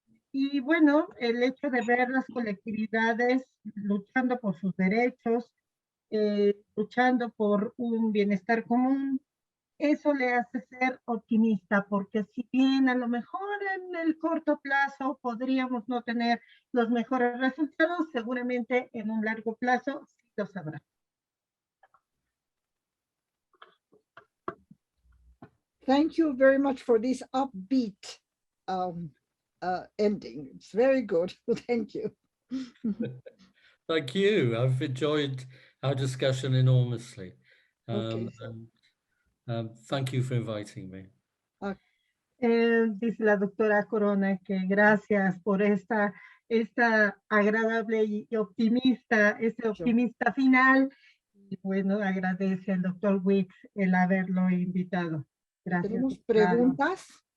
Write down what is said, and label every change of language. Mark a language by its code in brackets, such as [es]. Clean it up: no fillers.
[es] Y bueno, el hecho de ver las colectividades luchando por sus derechos, luchando por un bienestar común, eso le hace ser optimista, porque si bien a lo mejor en el corto plazo podríamos no tener los mejores resultados, seguramente en un largo plazo sí los habrá. [en] Thank you very much for this upbeat ending. It's very good. Thank you. Thank you. I've enjoyed our discussion enormously. Okay, Thank you for inviting me. [es] Dice la doctora Corona que gracias por esta agradable y optimista, ese optimista final. Y bueno, agradece al doctor Wicks el haberlo invitado. Gracias. ¿Tenemos preguntas?